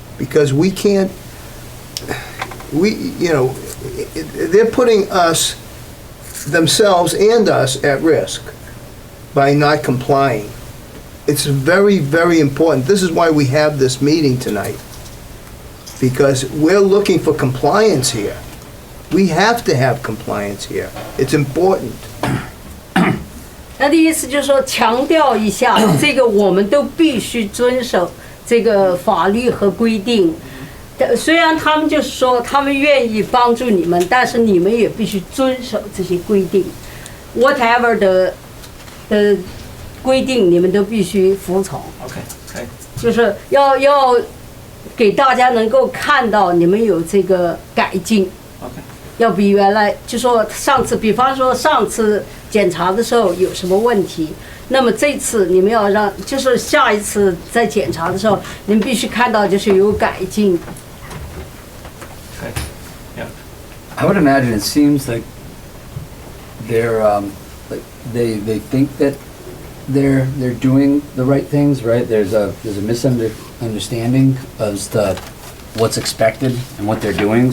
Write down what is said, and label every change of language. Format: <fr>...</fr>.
<en>Because we can't, they're putting us, themselves and us at risk by not complying. It's very, very important. This is why we have this meeting tonight. Because we're looking for compliance here. We have to have compliance here. It's important.</en> <zh>他的意思就是说，强调一下，这个我们都必须遵守这个法律和规定。虽然他们就是说他们愿意帮助你们，但是你们也必须遵守这些规定。 Whatever 的规定，你们都必须服从。 OK， 可以。就是要给大家能够看到你们有这个改进。 OK。要比原来就说上次，比方说上次检查的时候有什么问题，那么这次你们要让，就是下一次在检查的时候，你们必须看到就是有改进。</zh> <en>Okay. Yeah. I would imagine it seems like they're like they think that they're doing the right things, right? There's a misunderstanding as to what's expected and what they're doing.</en>